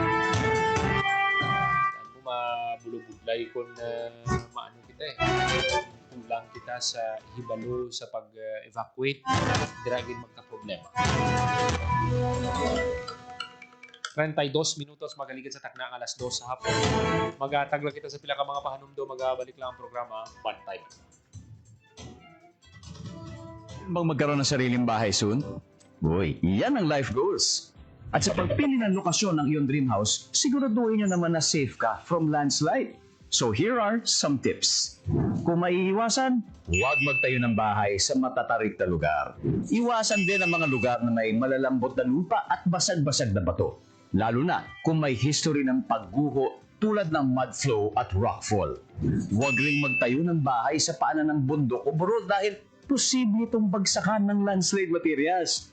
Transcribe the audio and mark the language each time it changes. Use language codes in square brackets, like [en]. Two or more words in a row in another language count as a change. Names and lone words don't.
[hil] Ano mabulubudlay kung maano kita kulang kita sa hibalo sa pag-evacuate, dira gid magka-problema. 32 minutos magaligid sa takna ang alas 2 sa hapon. Magatagla kita sa pila ka mga pahanumdo, magabalik lang ang programa, bantay. [tl] Bang magkaroon ng sariling bahay soon? Boy, yan ang [en] life goals. [tl] At sa pagpili ng lokasyon ng iyong [en] dream house, [tl] siguraduhin nyo naman na safe ka [en] from landslide. So here are some tips. [tl] Kung maiiwasan, huwag magtayo ng bahay sa matatarik na lugar. Iwasan din ang mga lugar na may malalambot na lupa at basag-basag na bato. Lalo na kung may history ng pagguho tulad ng [en] mud flow [tl] at rockfall. Huwag ring magtayo ng bahay sa paanan ng bundok o burol dahil posible itong bagsakan ng [en] landslide materials.